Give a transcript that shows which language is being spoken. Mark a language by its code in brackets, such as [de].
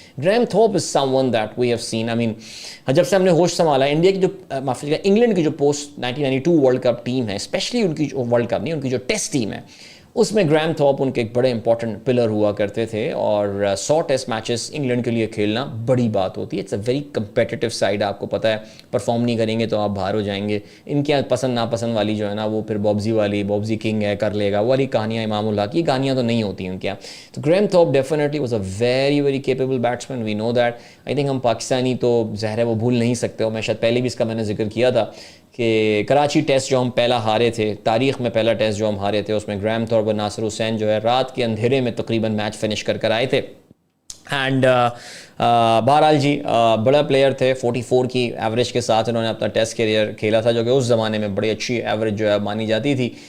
[en] Graham Thorpe is someone that we have seen. [ur] آئی مین جب سے ہم نے ہوش سنبھالا انڈیا کی جو انگلینڈ کی جو پوسٹ 1992 ورلڈ کپ ٹیم ہے، اسپیشلی ان کی جو ورلڈ کپ نہیں، ان کی جو ٹیسٹ ٹیم ہے، اس میں گرaham تھورپ ان کے ایک بڑے امپورٹنٹ پلر ہوا کرتے تھے. اور 100 ٹیسٹ میچز انگلینڈ کے لیے کھیلنا بڑی بات ہوتی ہے. [en] it's a very competitive side, [ur] آپ کو پتہ ہے پرفارم نہیں کریں گے تو آپ باہر ہو جائیں گے. ان کے پسند ناپسند والی جو ہے نا، وہ پھر بابزی والی، بابزی کنگ ہے کر لے گا، وہ والی کہانیاں امام اللہ کی کہانیاں تو نہیں ہوتی ان کے یہاں. [en] تو Graham Thorpe definitely was a very very capable batsman, we know that. [ur] I think ہم پاکستانی تو ظاہر ہے وہ بھول نہیں سکتے، اور میں شاید پہلے بھی اس کا میں نے ذکر کیا تھا کہ کراچی ٹیسٹ جو ہم پہلا ہارے تھے، تاریخ میں پہلا ٹیسٹ جو ہم ہارے تھے، اس میں گرaham تھورپ اور ناصر حسین جو ہے رات کے اندھیرے میں تقریباً میچ فنش کر آئے تھے. اینڈ بہرحال جی بڑا پلیئر تھے، 44 کی ایوریج کے ساتھ انہوں نے اپنا ٹیسٹ کیریئر کھیلا تھا، جو کہ اس زمانے میں بڑی اچھی ایوریج جو ہے مانی جاتی تھی.